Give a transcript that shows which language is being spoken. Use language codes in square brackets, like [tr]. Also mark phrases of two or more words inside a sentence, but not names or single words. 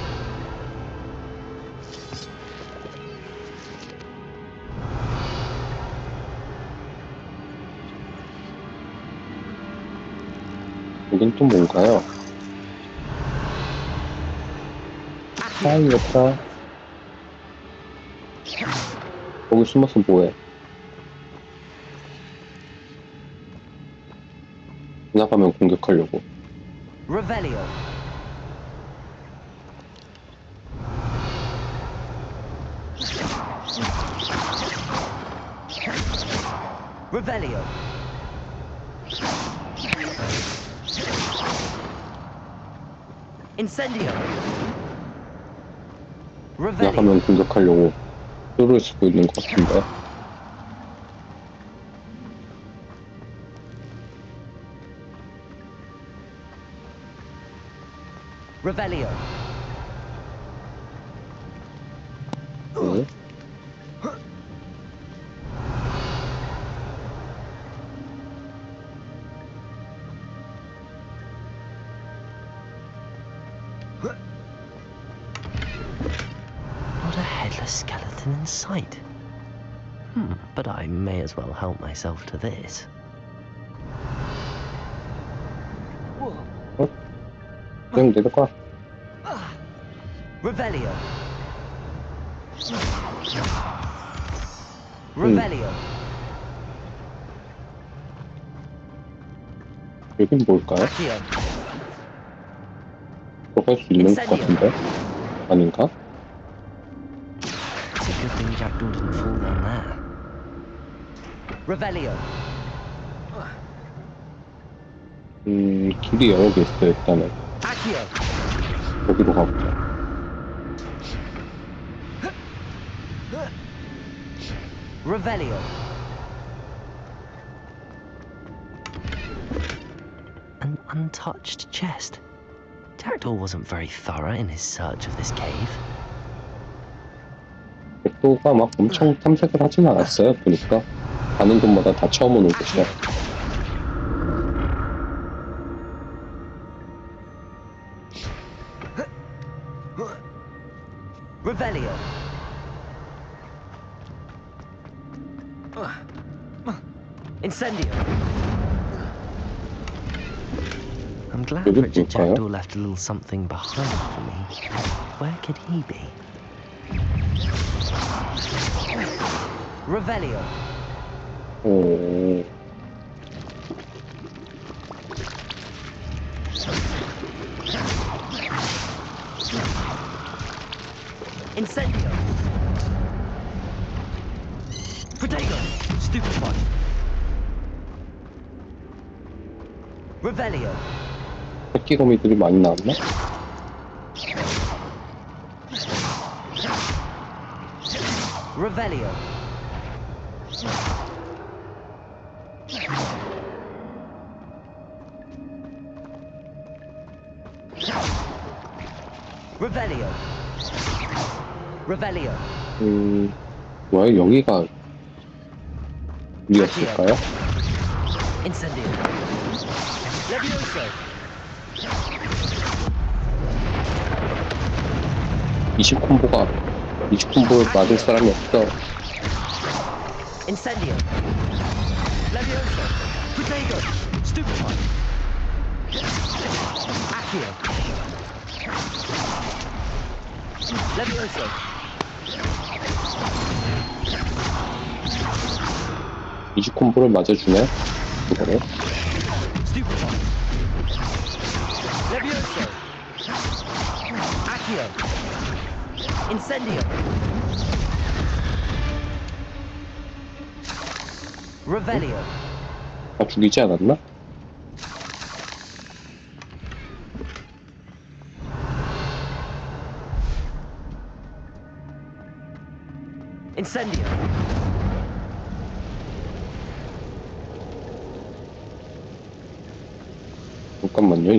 [ko] 여긴 또 뭔가요? 사이였다. 거기 숨어서 뭐해? 지나가면 공격하려고. [en] Revelio! Revelio! Incendio! Revelio! [ko] 지나가면 공격하려고 뼈를 쓰고 있는 것 같은데. [en] Revelio! [ko] 네. [en] Not a headless skeleton in sight. But I may as well help myself to this. [ko] 그냥 내려가. [en] Revelio! Revelio! [ko] 여긴 뭘까요? [en] Accio! [ko] 들어갈 수 있는 것 같은데? 아닌가? [en] It's a good thing Jackdaw didn't fall down there. Revelio! [ko] 길이 여러 개 있어요, 일단은. [en] Accio! [ko] 여기로 가보자. [en] Revelio! An untouched chest. Jackdaw wasn't very thorough in his search of this cave. [ko] 백도가 막 엄청 탐색을 하진 않았어요, 보니까. 가는 곳마다 다 처음 오는 곳이야. [en] Revelio! Incendio! I'm glad [ko] 여기 Richard 뭘까요? [en] Jackdaw left a little something behind for me. Where could he be? Revelio! [ko] 오, [en] Incendio! Protego! Stupefy! Revelio! [ko] 새끼 거미들이 많이 나왔나? [en] Revelio! Revelio! Revelio! [ko] 뭐야, 여기가 우리였을까요? [en] Incendio! Levioso! [ko] 20콤보를 맞을 사람이 없어. [en] Incendio! Levioso! Protego! Stupefy! Accio! Levioso! [ko] 콤보를 맞아주네. 이거를. [en] Stupefy! Accio. Incendio. Revelio. [ko] 다 죽이지 않았나? [en] Incendio. [ko] 잠깐만요.